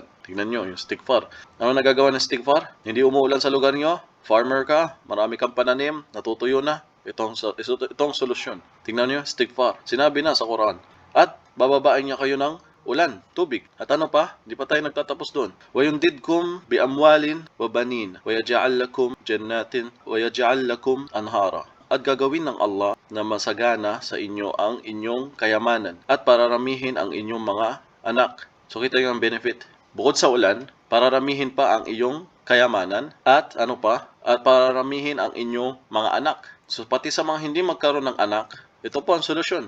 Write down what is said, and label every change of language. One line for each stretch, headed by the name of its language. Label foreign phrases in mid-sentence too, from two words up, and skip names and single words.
Filipino: Tingnan nyo, yung istighfar. Ano nagagawa ng istighfar? Hindi umuulan sa lugar nyo? Farmer ka? Marami kang pananim? Natutuyo na? Itong solusyon. Tingnan nyo, istighfar. Sinabi na sa Quran. At bababain niya kayo ng ulan, tubig. At ano pa? Hindi pa tayo nagtatapos doon.
Arabic: وَيُمْدِدْكُمْ بِأَمْوَالٍ وَبَنِينَ وَيَجْعَلْ لَكُمْ جَنَّاتٍ وَيَجْعَلْ لَكُمْ أَنْهَارًا.
Filipino: At gagawin ng Allah na masagana sa inyo ang inyong kayamanan at pararamihin ang inyong mga anak. So kita yung benefit. Bukod sa ulan, pararamihin pa ang iyong kayamanan at ano pa? At pararamihin ang inyong mga anak. So pati sa mga hindi magkaroon ng anak, ito po ang solusyon.